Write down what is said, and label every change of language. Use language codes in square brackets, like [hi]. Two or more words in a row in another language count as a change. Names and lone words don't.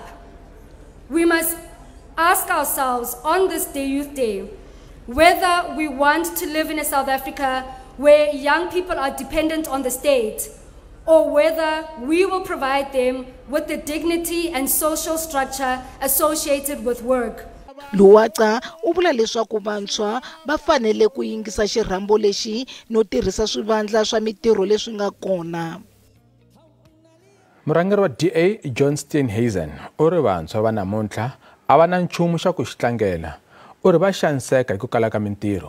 [en] We must ask ourselves on this Youth Day whether we want to live in a South Africa where young people are dependent on the state, or whether we will provide them with the dignity and social structure associated with work. [ts] Luwaca u vula leswaku vantshwa va fanele ku yingisa xirhambo lexi no tirhisa swivandla swa mitirho leswi nga kona. Murhangeri wa DA John Steenhuisen u ri vantshwa va namuntlha a va na nchumu xa ku xitlangela, u ri va xaniseka hi ku kala ka mitirho.